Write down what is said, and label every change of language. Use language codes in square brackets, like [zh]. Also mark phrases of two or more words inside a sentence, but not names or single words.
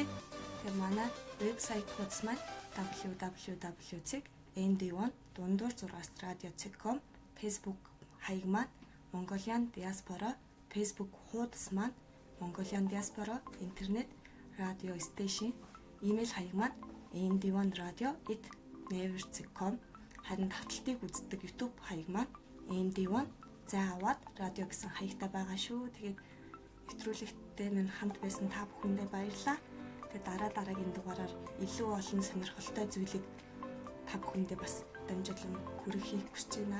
[mn] Тэгээд манай вебсайт хуудас маань www.nd1 дундуур 6 radio.com Facebook хаяг маань Mongolian Diaspora Facebook хуудас маань Mongolian Diaspora интернет радио стейшн имэйл хаяг маань nd1radio@naver.com харин тавталтыг үздэг YouTube хаяг маань nd1 заавад радио гэсэн хаягтай байгаа шүү. Тэгээд нэвтрүүлэгтээ минь хамт байсан та бүхэндээ баярлалаа. Тэгээд дараагийн дугаараар илүү олон сонирхолтой зүйлийг та бүхэндээ бас дамжуулан хүргэхийг хүсэж байна.